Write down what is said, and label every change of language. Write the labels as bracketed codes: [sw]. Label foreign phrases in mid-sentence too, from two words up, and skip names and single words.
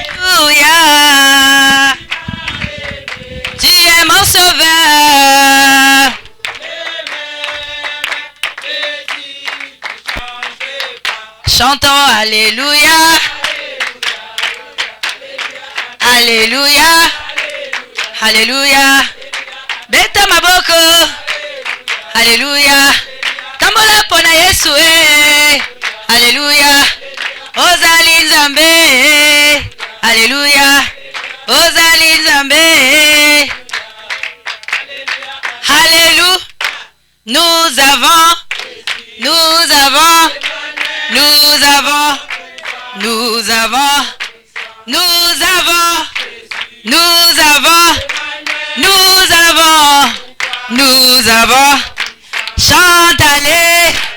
[fr] Alléluia. Tu es mon sauveur. Chantons Alléluia. Alléluia. Alléluia. [ln] Beta maboko. Alléluia. Tambola pona Yesu. Alléluia. Ozali Nzambe. Alléluia. Ozali Nzambe. [fr] Alléluia. Nous avons. Chante allez.